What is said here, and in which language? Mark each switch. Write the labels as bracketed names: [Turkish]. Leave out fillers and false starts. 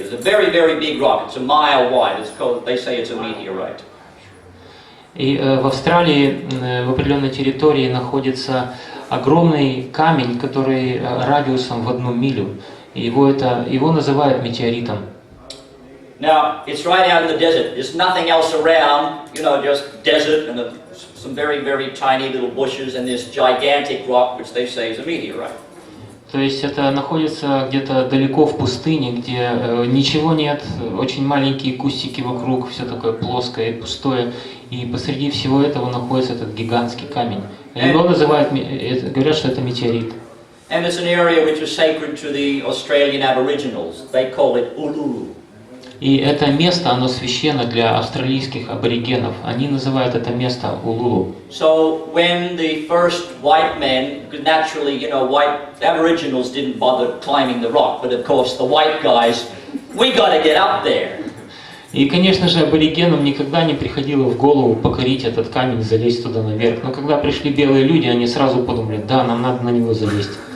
[English] It's a very, very big rock, it's a mile wide, it's called, they say it's a meteorite. [Russian] И в Австралии, в определенной территории находится огромный камень, который радиусом в 1 милю. Его называют метеоритом. [English] Now, it's right out in the desert. There's nothing else around, just desert and some very, very tiny little bushes and this gigantic rock, which they say is a meteorite. [Russian] То есть это находится где-то далеко в пустыне, где ничего нет, очень маленькие кустики вокруг, все такое плоское и пустое. И посреди всего этого находится этот гигантский камень. Его называют, говорят, что это метеорит. [English] And it's an area which is sacred to the Australian Aboriginals. They call it Uluru. [Russian] И это место, оно священно для австралийских аборигенов. Они называют это место Улулу. [English] So when the first white men, because naturally, white Aboriginals didn't bother climbing the rock, but of course the white guys, we got to get up there. [Russian] И, конечно же, аборигенам никогда не приходило в голову покорить этот камень, залезть туда наверх. Но когда пришли белые люди, они сразу подумали, да, нам надо на него залезть.